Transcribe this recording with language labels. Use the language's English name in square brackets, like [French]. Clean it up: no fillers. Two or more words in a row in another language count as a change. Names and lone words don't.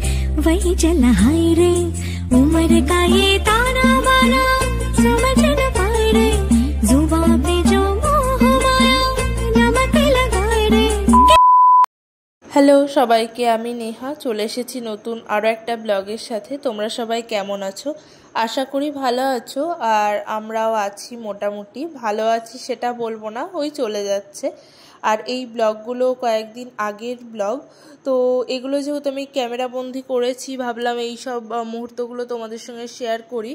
[Hindi] वही चला हाय रे उम्र का ये ताना बाना समझ न पाए रे जुबां पे जो मोह माया नमक लगाए रे। [Bangla] হ্যালো সবাইকে, আমি নেহা চলে এসেছি নতুন আরও একটা ব্লগের সাথে। তোমরা সবাই কেমন আছো? আশা করি ভালো আছো। আর আমরাও আছি, মোটামুটি ভালো আছি সেটা বলবো না, ওই চলে যাচ্ছে। আর এই ব্লগগুলো কয়েকদিন আগের ব্লগ, তো এগুলো যেহেতু আমি ক্যামেরাবন্দি করেছি, ভাবলাম এই সব মুহূর্তগুলো তোমাদের সঙ্গে শেয়ার করি।